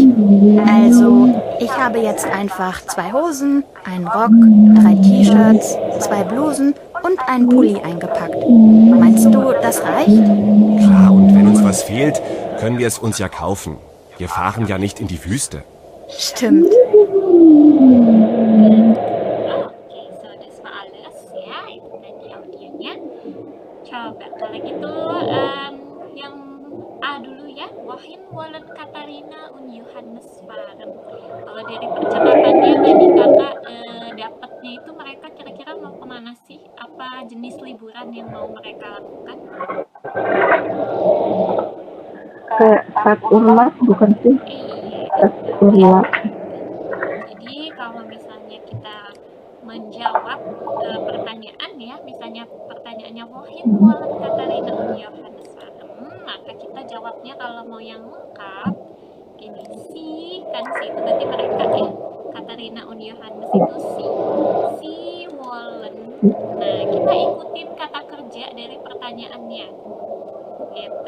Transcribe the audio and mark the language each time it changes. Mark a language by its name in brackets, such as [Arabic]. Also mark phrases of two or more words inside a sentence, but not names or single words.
[German] Also, ich habe jetzt einfach 2 Hosen, einen Rock, 3 T-Shirts, 2 Blusen und einen Pulli eingepackt. Meinst du, das reicht? Klar, und wenn uns was fehlt, können wir es uns ja kaufen. Wir fahren ja nicht in die Wüste. Stimmt. [Indonesian] Oke, [German] so das war alles [Indonesian] ya, itu tadi audionya. Coba kalau gitu yang A dulu ya, [German] Wohin Wollen Katarina und Johannes fahren. [Indonesian] Kalau dari percakapannya tadi kakak dapatnya itu mereka kira-kira mau kemana sih? Apa jenis liburan yang mau mereka lakukan? Ke [German] Stad Urlaub [Indonesian] bukan sih? Iya. [German] Stad Urlaub. [Indonesian] Jadi kalau misalnya kita menjawab pertanyaan ya, misalnya pertanyaannya [German] wohin wollen Katharina und Johannes waren, [Indonesian] maka kita jawabnya kalau mau yang lengkap gini, si kan si itu berarti mereka ya, Katharina und Johannes itu si wollen. Nah kita ikutin kata kerja dari pertanyaannya gitu.